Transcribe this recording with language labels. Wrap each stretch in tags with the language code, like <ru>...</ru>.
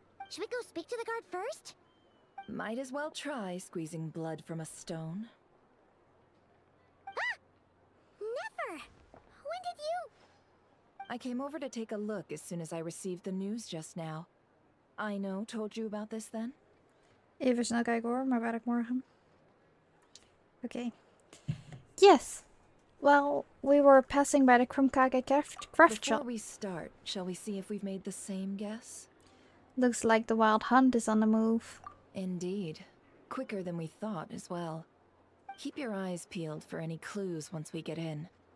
<en>Should we go speak to the guard first? Might as well try squeezing blood from a stone. Ah! Never! When did you... I came over to take a look as soon as I received the news just now. Aino told you about this then?</en> <nl>Even snel kijken hoor, maar werk morgen.</nl> <en>Okay. Yes! Well, we were passing by the Krumkage craft shop. Before we start, shall we see if we've made the same guess? Looks like the Wild Hunt is on the move. Indeed. Quicker than we thought as well. Keep your eyes peeled for any clues once we get in.</en>